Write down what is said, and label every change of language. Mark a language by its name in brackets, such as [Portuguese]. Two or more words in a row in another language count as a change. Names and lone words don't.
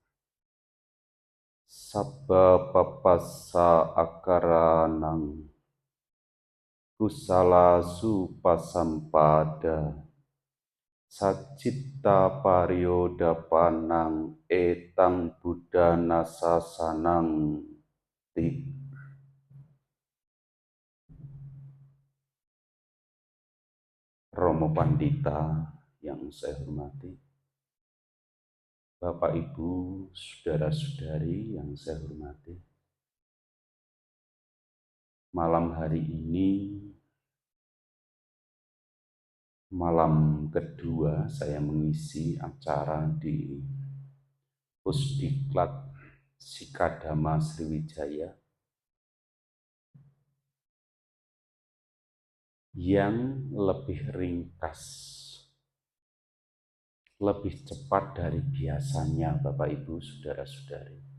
[Pali] Sabba papassa akaranang kusala supasampada Sacitta pariodapanang etang buddhana sasanang ti. [Indonesian] Romo Pandita yang saya hormati, Bapak Ibu, saudara-saudari yang saya hormati, malam hari ini, malam kedua saya mengisi acara di Pusdiklat Sikadama Sriwijaya yang lebih ringkas, lebih cepat dari biasanya, Bapak Ibu, saudara-saudari.